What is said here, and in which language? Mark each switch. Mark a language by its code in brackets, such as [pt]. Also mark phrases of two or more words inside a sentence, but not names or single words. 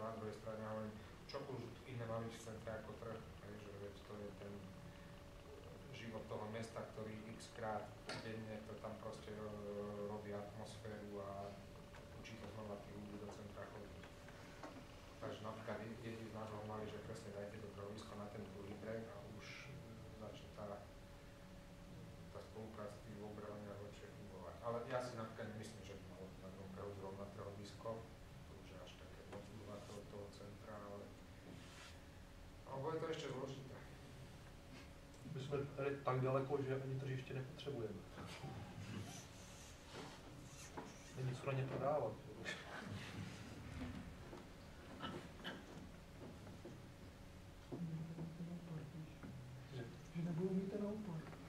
[sk] Na druhej strane hovorím, čo už iné má byť v centre ako trh, takže veď to je ten život toho mesta, ktorý x krát denne to tam proste robí atmosféru a učí to znova tých ľudí do centra chodiť. Takže napríklad jedni z nás mali, že presne dajte to trhovisko na ten druhý breh a už začne tá spolupráca tých dvoch brehov nejak lepšie fungovať. Ale ja si napríklad nemyslím, že by malo na druhom brehu zrovna trhovisko, to už je až také moc toho centra, ale bude to ještě zložité. [cs] My jsme tady tak daleko, že ani tržiště nepotřebujeme. Není co na ně prodávat. Že nebudou mít ten autor.